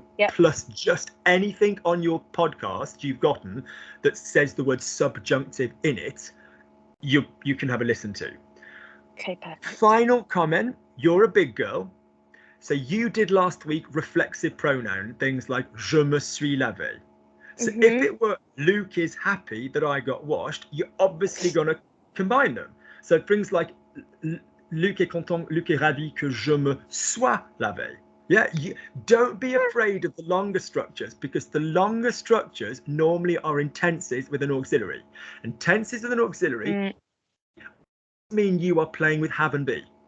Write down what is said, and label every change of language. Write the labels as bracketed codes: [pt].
[en] Plus just anything on your podcast you've gotten that says the word subjunctive in it, you can have a listen to. Okay, perfect. Final comment, you're a big girl. So you did last week reflexive pronoun, things like [fr] je me suis lavé. [en] So if it were Luke is happy that I got washed, you're obviously going to combine them. So things like [fr] Luc est content, Luc est ravi que je me sois lavé. [en] Yeah, don't be afraid of the longer structures, because the longer structures normally are in tenses with an auxiliary. And tenses with an auxiliary mean you are playing with have and be.